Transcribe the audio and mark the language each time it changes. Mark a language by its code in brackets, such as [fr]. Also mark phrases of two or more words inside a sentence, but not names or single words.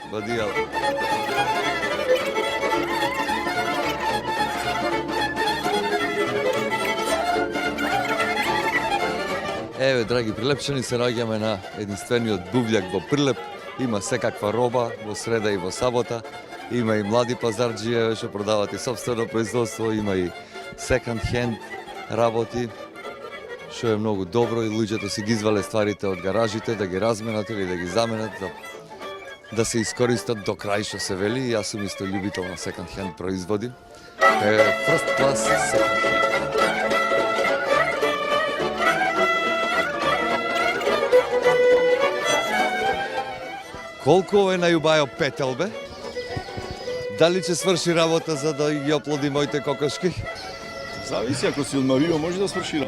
[mk] Еве, драги прилепчани, се наоѓаме на единствениот бувљак во Прилеп. Има секаква роба во среда и во сабота. Има и млади пазарџија што продават и сопствено производство, има и [en] second hand [mk] работи, што е многу добро и луѓето си ги извале стварите од гаражите да ги разменат или да ги заменат, да се искористат до крај што се вели. Јас сум исто љубител на [en] second hand [mk] производи. [en] First class second hand. [mk] Колку е најубајо петел, бе? Дали ќе сврши работа за да ги оплоди моите кокошки? Зависи, ако си од Марио, може да сврши.